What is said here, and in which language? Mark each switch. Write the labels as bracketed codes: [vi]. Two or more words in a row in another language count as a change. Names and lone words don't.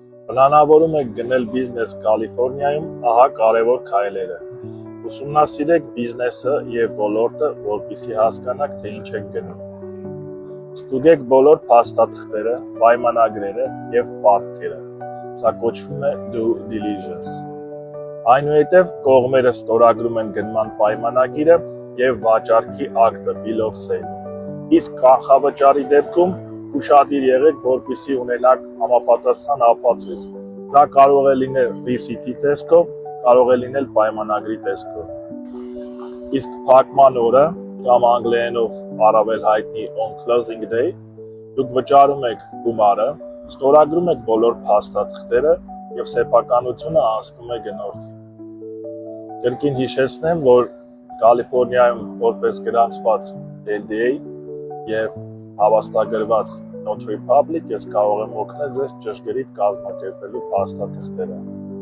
[hy] Պլանավորում եք գնել բիզնես Կալիֆոռնիայում, ահա կարևոր քայլերը։ Ուսումնասիրեք բիզնեսը և ոլորտը, որպեսզի հասկանաք, թե ինչ եք գնում։ Ստուգեք բոլոր փաստաթղթերը, պայմանագրերը և պարտքերը։ Սա կոչվում է [en] due diligence։ [hy] Այնուհետև կողմերը ստորագրում են գնման պայմանագիրը և վաճառքի ակտը [en] bill of sale։ [hy] Իսկ կանխավճարի դեպքում ուշադիր եղեք, որպեսզի ունենաք համապատասխան ապացույց։ Դա կարող է լինել ռիսիթի տեսքով, կարող է լինել պայմանագրի տեսքով։ Իսկ փակման օրը կամ անգլերենով առավել հայտնի [en] on closing day, [hy] դուք վճարում եք գումարը, ստորագրում եք բոլոր փաստաթղթերը և սեփականությունը անցնում է գնորդին։ Կրկին հիշեցնեմ, որ Կալիֆոռնիայում որպես գրանցված LDA և հավաստագրված [en] Notary Public [hy] ես կարող եմ օգնել ձեզ ճշգրիտ կազմակերպելու փաստաթղթերը։